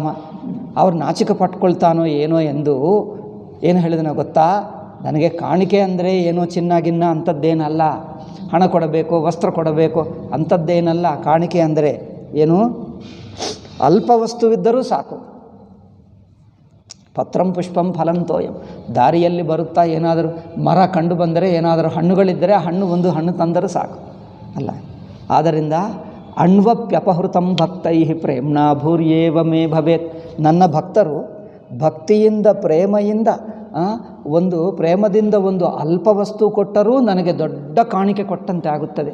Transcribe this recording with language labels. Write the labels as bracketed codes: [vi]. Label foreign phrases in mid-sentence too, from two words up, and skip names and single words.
[kn] ಅವ್ರು ನಾಚಿಕೆ ಪಟ್ಕೊಳ್ತಾನೋ ಏನೋ ಎಂದು ಏನು ಹೇಳಿದನೋ ಗೊತ್ತಾ, ನನಗೆ ಕಾಣಿಕೆ ಅಂದರೆ ಏನೋ ಚಿನ್ನಾಗಿನ್ನ ಅಂಥದ್ದೇನಲ್ಲ, ಹಣ ಕೊಡಬೇಕು, ವಸ್ತ್ರ ಕೊಡಬೇಕು ಅಂಥದ್ದೇನಲ್ಲ. ಕಾಣಿಕೆ ಅಂದರೆ ಏನು, ಅಲ್ಪ ವಸ್ತುವಿದ್ದರೂ ಸಾಕು. [sa] ಪತ್ರಂ ಪುಷ್ಪಂ ಫಲಂ ತೋಯಂ. [kn] ದಾರಿಯಲ್ಲಿ ಬರುತ್ತಾ ಏನಾದರೂ ಮರ ಕಂಡು ಬಂದರೆ, ಏನಾದರೂ ಹಣ್ಣುಗಳಿದ್ದರೆ ಒಂದು ಹಣ್ಣು ತಂದರೂ ಸಾಕು ಅಲ್ಲ. [sa] ಆದ್ದರಿಂದ ಅಣ್ವಪ್ಯಪಹೃತಂ ಭಕ್ತೈ ಪ್ರೇಮ್ನಾ ಭೂರ್ಯೇವ ಮೇ ಭವೇತ್. [kn] ನನ್ನ ಭಕ್ತರು ಭಕ್ತಿಯಿಂದ ಪ್ರೇಮದಿಂದ ಪ್ರೇಮದಿಂದ ಒಂದು ಅಲ್ಪ ವಸ್ತು ಕೊಟ್ಟರೂ ನನಗೆ ದೊಡ್ಡ ಕಾಣಿಕೆ ಕೊಟ್ಟಂತೆ ಆಗುತ್ತದೆ.